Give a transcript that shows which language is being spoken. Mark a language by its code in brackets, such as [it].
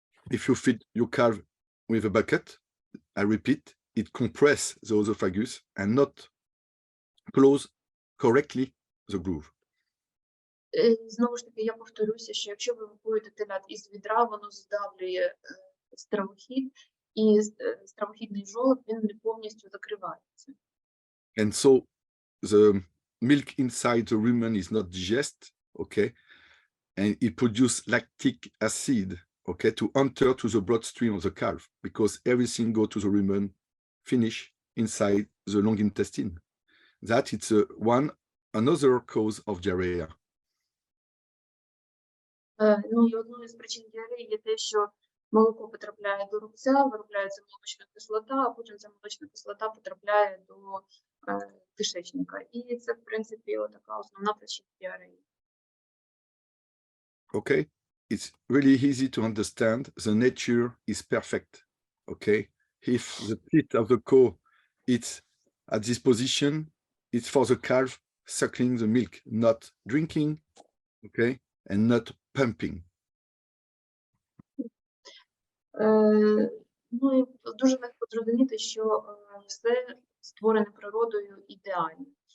[en] If you feed your calf with a bucket, I repeat, it compresses the esophagus and not close correctly the groove. [uk] Знову ж таки, я повторюся, що якщо ви випоїте телят із відра, воно здавлює стравохід, і стравохідний жолоб, він не повністю закривається. [en] And so the milk inside the rumen is not digested, okay? And it produces lactic acid, okay, to enter to the bloodstream of the calf, because everything go to the rumen, finish inside the long intestine. That it's another cause of diarrhea. [uk] Ну і одною з причин діареї є те, що молоко потрапляє до рубця, виробляється молочна кислота, а потім ця молочна кислота потрапляє до кишечника. І це, в принципі, така основна причина діареї. [en] Okay, it's really easy to understand. The nature is perfect. Okay, if the teat of the cow it's at this position, it's for the calf suckling the milk, not drinking, okay, and not pumping. [uk] Ну і дуже легко зрозуміти, що все створене природою ідеально.